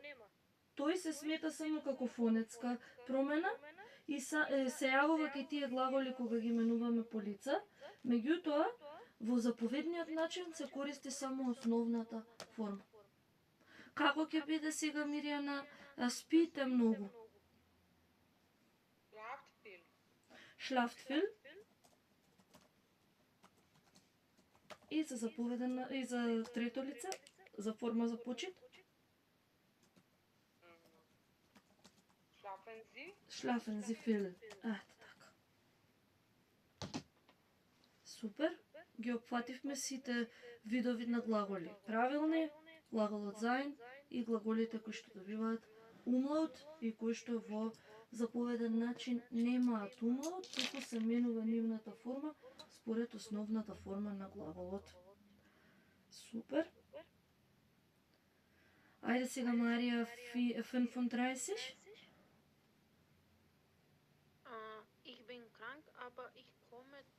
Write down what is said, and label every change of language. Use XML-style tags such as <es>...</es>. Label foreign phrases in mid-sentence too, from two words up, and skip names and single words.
<mk>Тој се смета само како фонетска промена и се јавува кај тие глаголи кога ги менуваме по лица, меѓутоа во заповедниот начин се користи само основната форма. Како ќе биде сега Мирјана спите многу?</mk> <de>Schlaft viel. Schlaft viel.</de> <mk>И за заповеден и за трето лице, за форма за почет.</mk> <de>Schlafen Sie. Schlafen Sie viel.</de> <mk>Така. Супер. Ги опфативме сите видови на глаголи. Правилни, глаголот sein и глаголите кои што добиваат умлаут и кои што во заповеден начин немаат умлаут, туку се менува нивната форма според основната форма на глаголот. Супер. Ајде сега Марија 35.</mk> <de>Ich bin krank, aber ich komme</de>